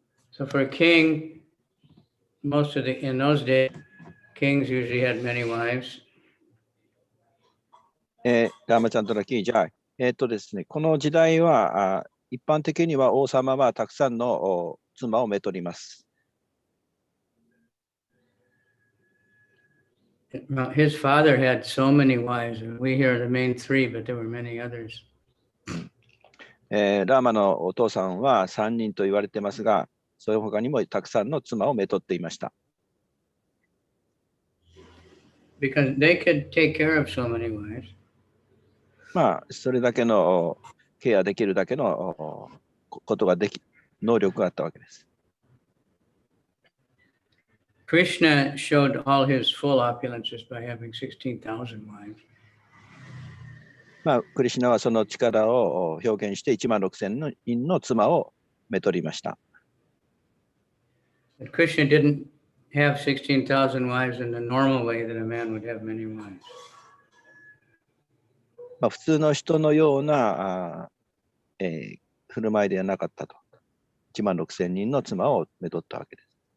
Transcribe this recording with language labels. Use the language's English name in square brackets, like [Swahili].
[English] So for a king, in those days, kings usually had many wives. [Japanese] ラーマチャンドラキージャイ。ですね、この時代は一般的には王様はたくさんの妻をめとります。 [English] His father had so many wives. We hear the main three, but there were many others. [Japanese] ラーマのお父さんは3人と言われてますが、その他にもたくさんの妻をめとっていました。 [English] Because they could take care of so many wives. [Japanese] まあ、それだけのケアできるだけのことが能力があったわけです。 [English] Krishna showed all his full opulences by having 16,000 wives. [Japanese] まあ、クリシュナはその力を表現して16,000人の妻をめとりました。 [English] But Krishna didn't have 16,000 wives in the normal way that a man would have many wives. [Japanese] まあ、普通の人のような振る舞いではなかったと。 16,000人の妻をめとったわけです。